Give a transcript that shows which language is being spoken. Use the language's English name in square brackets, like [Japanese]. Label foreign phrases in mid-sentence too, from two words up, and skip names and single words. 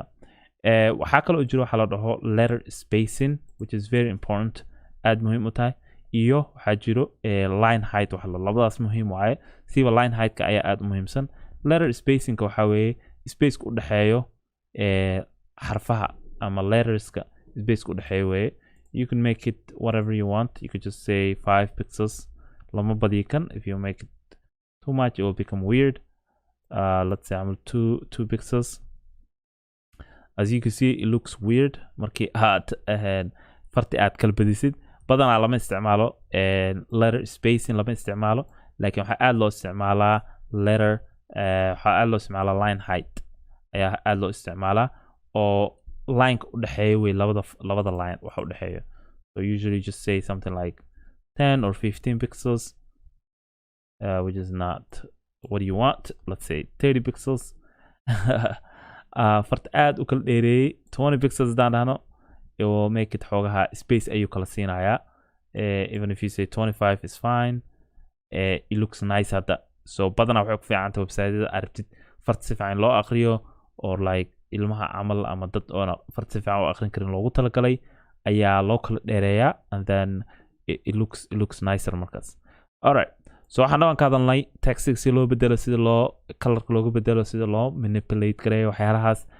[Somali] waxaa kaloo jiro waxaa la dhaho [English] letter spacing, which is very important, [Somali] aad muhiim u tahay. iyo waxaa jiro [English] line height, [Somali] labadaas muhiim waaye. siba line heightka ayaa aad u muhiimsan. letter spacingka waxaa weeye spaceka u dhexeeyo xarfaha ama letterska, spaceka u dhexeeyo weeye. [English] you can make it whatever you want. you could just say 5 pixels, [Somali] lama badiyo kan. [English] if you make it too much it will become weird. let's say I'm 2 pixels. as you can see it looks weird [Somali] markii aad farti aad kala badisid. badanaa lama isticmaalo [English] letter spacing, [Somali] lama isticmaalo, laakiin waxaa aad loo isticmaalaa letter, waxaa aad loo isticmaalaa [English] line height [Somali] ayaa aad loo isticmaalaa, oo lineka u dhexeeya wey labada line waxa u dhexeeya. [English] so usually just say something like 10 or 15 pixels, which is not what you want. let's say 30 pixels. [Somali] farta aad u kala dheereeyey 20 pixels hadaan dhahno, [English] it will make it [Somali] xoogaha space ayuu kala siinayaa. [English] even if you say 25 is fine, it looks nice hadda. [Somali] so badanaa waxay ku fiicanta website-yada aad rabtid farta si fiican loo aqriyo, [English] or like [Somali] ilmaha camal ama dad oona farta si fiican u aqrin karin loogu talagalay ayaa loo kala dheereeyaa, [English] and then it looks nicer markaas. [Somali] alright, so waxaan dhawan ka hadalnay textiga si loo bedelo, sida loo colorka loogu bedelo, sida loo manipulate gareeyo waxyaalahaas.